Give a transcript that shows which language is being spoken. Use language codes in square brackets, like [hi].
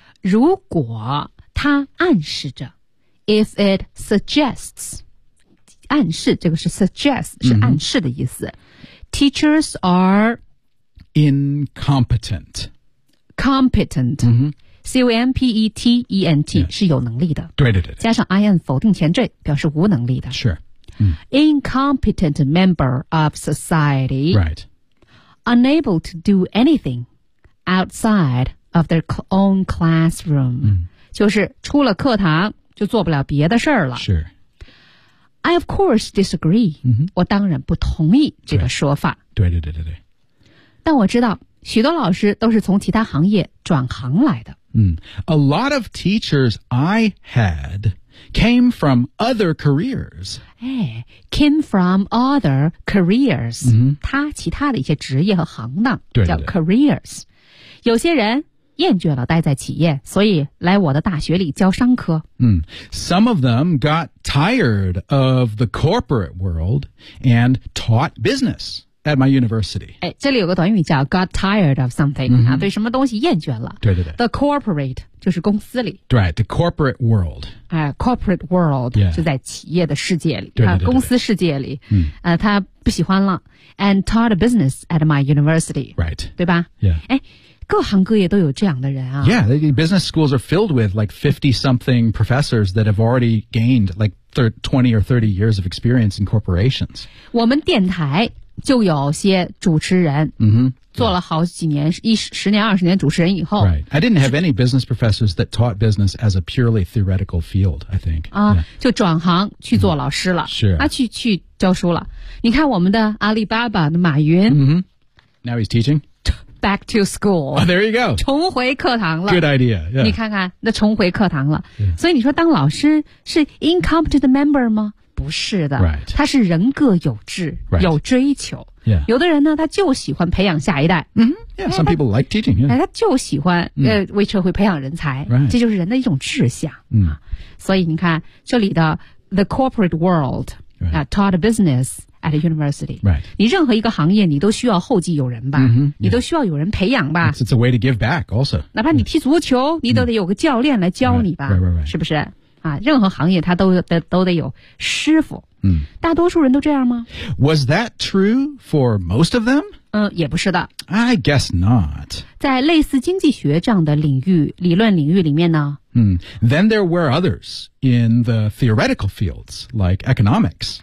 [zh] 如果他暗示着 , [en] if it suggests, [zh] 暗示这个是 suggest 是暗示的意思、mm-hmm. [en] Teachers are Incompetent Competent、 mm-hmm. C-O-M-P-E-T-E-N-T、yeah. [zh] 是有能力的对对 对加上 IN 否定前缀表示无能力的 [en] Sure、 Incompetent member of society Right Unable to do anything Outside of their own classroom、 mm-hmm. [zh] 就是出了课堂就做不了别的事儿了 [en] Sure I of course disagree、 mm-hmm. [zh] 我当然不同意这个说法对对对对对但我知道许多老师都是从其他行业转行来的、 [en] A lot of teachers I had came from other careers、 Came from other careers、 mm-hmm. [zh] 他其他的一些职业和行当对对对叫 careers 有些人厌倦了待在企业，所以来我的大学里教商科。 [en] Some of them got tired of the corporate world and taught business at my university. [zh] 哎，这里有个短语叫 [en] got tired of something、 [zh] mm-hmm. 啊，对什么东西厌倦了。对对对。 [en] The corporate [zh] 就是公司里。 [en] 对 ，the corporate world. 哎 ，corporate world、 yeah. [zh] 就在企业的世界里，对对对对对啊，公司世界里。嗯。他不喜欢了。 [en] And taught business at my university. Right. [zh] 对吧 [en] ？Yeah. 哎。 [zh] 各行各业都有这样的人啊。 [en] Yeah, the business schools are filled with like 50-something professors that have already gained like 20 or 30 years of experience in corporations. [zh] 我们电台就有些主持人、 mm-hmm. 做了好几年、yeah. 10年、20年主持人以后。 [en] Right. I didn't have any business professors that taught business as a purely theoretical field, I think. [zh] 啊、就转行去做老师了。 [en] Mm-hmm. Sure. [zh] 啊、去教书了。你看我们的阿里巴巴的马云。 [en] Mm-hmm. Now he's teaching? Back to school.、 Oh, there you go. [zh] 重回课堂了。 [en] Good idea.、Yeah. [zh] 你看看，那重回课堂了。 [en] Yeah. [zh] 所以你说当老师是 [en] incompetent member [zh] 吗？不是的。 [en] Right. [zh] 他是人各有志、 [en] right. [zh] 有追求。 [en] Yeah. [zh] 有的人呢，他就喜欢培养下一代。 [en] Yeah, some people like teaching. Yeah. [zh] 哎，他就喜欢、为社会培养人才。 [en] Right. [zh] 这就是人的一种志向。 Mm. 所以你看这里的 [en] the corporate world、 right. taught business. At a university. Right. [zh] 你任何一个行业你都需要后继有人吧、 [en] mm-hmm. yeah. [zh] 你都需要有人培养吧 [en] it's a way to give back also. [zh] 哪怕你踢足球、mm-hmm. 你都得有个教练来教你吧 [en] right. Right, right, right. [zh] 是不是、啊、任何行业他 都得有师傅、 mm. 大多数人都这样吗 [en] Was that true for most of them?、 [zh] 也不是的 [en] I guess not. [zh] 在类似经济学这样的领域理论领域里面呢、 mm. [en] Then there were others in the theoretical fields like economics.、